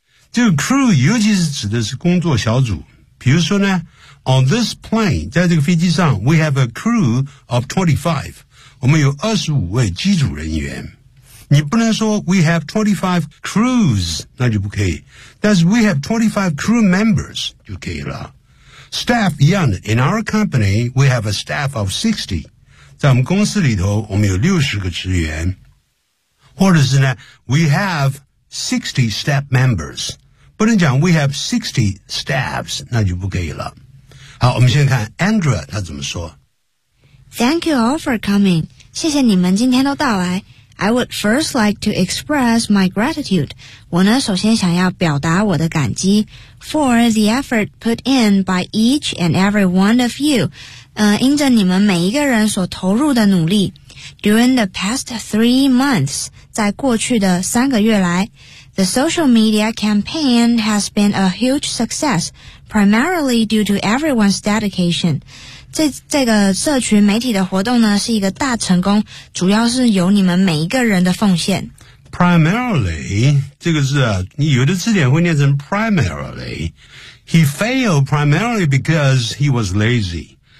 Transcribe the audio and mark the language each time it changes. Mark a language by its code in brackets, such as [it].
[zh] 这个 crew 尤其是指的是工作小组。比如说呢 [en] On this plane, [zh] 在这个飞机上 [en] we have a crew of 25. [zh] 我们有25位机组人员。你不能说 [en] we have 25 crews, [zh] 那就不可以。但是 [en] we have 25 crew members, [zh] 就可以了。 [en] Staff, [zh] 一样的 [en] in our company, we have a staff of 60. [zh] 在我们公司里头我们有60个职员。或者是呢 [en] we have 60 staff members. [zh] 不能讲 [en] we have 60 staffs, [zh] 那就不可以了。好，我们先看 Andrea 他怎么说。 [en] Thank you all for coming. [zh] 谢谢你们今天都到来。 [en] I would first like to express my gratitude. [zh] 我呢首先想要表达我的感激 [en] for the effort put in by each and every one of you. [zh] 因着你们每一个人所投入的努力。 [en] During the past 3 months, [zh] 在过去的三个月来 [en] the social media campaign has been a huge success. Primarily due to everyone's dedication. [zh] 这个社群媒体的活动呢是一个大成功主要是由你们每一个人的奉献。 Primarily, 这个字啊你有的字典会念成 primarily. [en] He failed primarily because he was lazy.